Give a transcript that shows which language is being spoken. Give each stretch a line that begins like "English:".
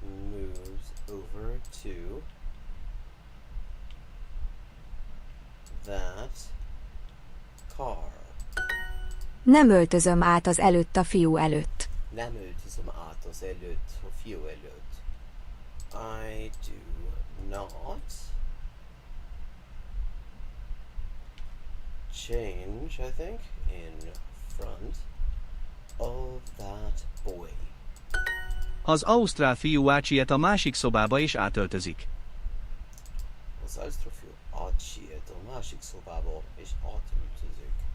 English: Moves over to that car.
Hungarian: Nem öltözöm át az előtt a fiú előtt. Nem öltözöm át az előtt, a fiú előtt.
English: I do not change, I think, in front of that boy.
Hungarian: Az ausztrál fiú átsiet a másik szobába és átöltözik. Az ausztrál fiú átsiet a másik szobába és átöltözik.